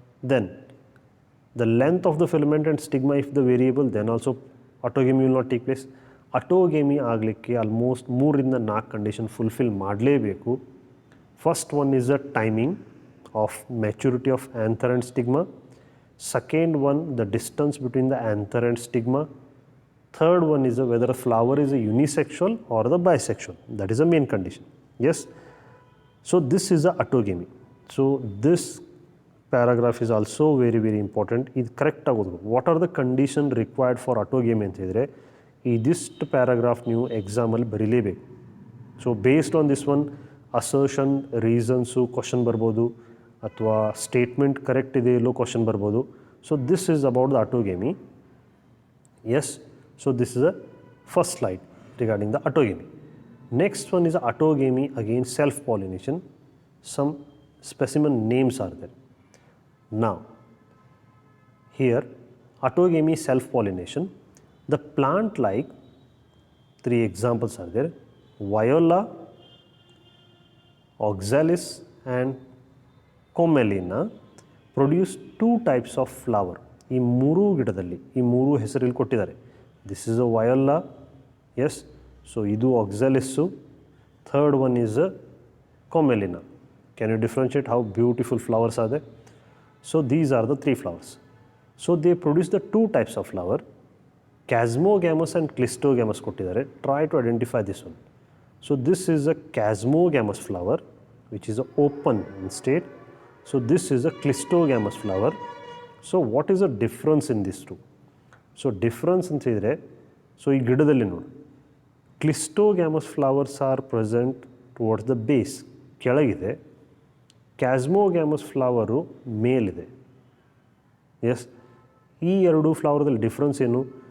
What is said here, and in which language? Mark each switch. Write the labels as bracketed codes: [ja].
[en] Then the length of the filament and stigma if the variable, then also autogamy will not take place. [kn] ಅಟೋಗ್ಯಾಮಿ ಆಗಲಿಕ್ಕೆ almost 3-4 condition fulfil ಮಾಡಲೇಬೇಕು. [en] First one is the timing of maturity of anther and stigma. Second one, the distance between the anther and stigma. Third one is whether a flower is a unisexual or the bisexual. That is a main condition. Yes. So this is the autogamy. So this paragraph is also very important. [kn] ಇದು correct ಆಗೋದು. [en] what are the condition required for autogamy [kn] ಅಂತ ಹೇಳಿದರೆ ಇದಿಷ್ಟು paragraph ನೀವು ಎಕ್ಸಾಮಲ್ಲಿ ಬರೀಲೇಬೇಕು. [en] so based on this one assertion, [kn] reasons question ಬರ್ಬೋದು, ಅಥವಾ statement correct ಇದೆ ಇಲ್ಲೋ ಕ್ವಶನ್ ಬರ್ಬೋದು. [en] So this is about the autogamy. Yes. So this is the first slide regarding the autogamy. Next one is autogamy against self-pollination. Some specimen names are there. Now, here autogamy self-pollination, the plant like 3 examples are there: Viola, Oxalis and Commelina produce 2 types of flower. [kn] ಈ 3 ಗಿಡದಲ್ಲಿ ಈ 3 ಹೆಸರಲ್ಲಿ ಕೊಟ್ಟಿದ್ದಾರೆ. [en] This is a viola, yes. So idu oxalis. Third one is a commelina. Can you differentiate how beautiful flowers are there? So these are the 3 flowers. So they produce the 2 types of flower, chasmogamous and clistogamous kottidare. Try to identify this one. So this is a chasmogamous flower which is open in state. So this is a clistogamous flower. So what is the difference in these two? So difference [kn] ಅಂತ ಹೇಳಿದರೆ, [en] so [kn] ಈ ಗಿಡದಲ್ಲಿ ನೋಡಿ, [en] cleistogamous flowers are present towards the base, [kn] ಕೆಳಗಿದೆ. ಕ್ಯಾಸ್ಮೋಗ್ಯಾಮಸ್ flower ಮೇಲಿದೆ. S, ಈ 2 ಫ್ಲವರ್ದಲ್ಲಿ difference ಏನು?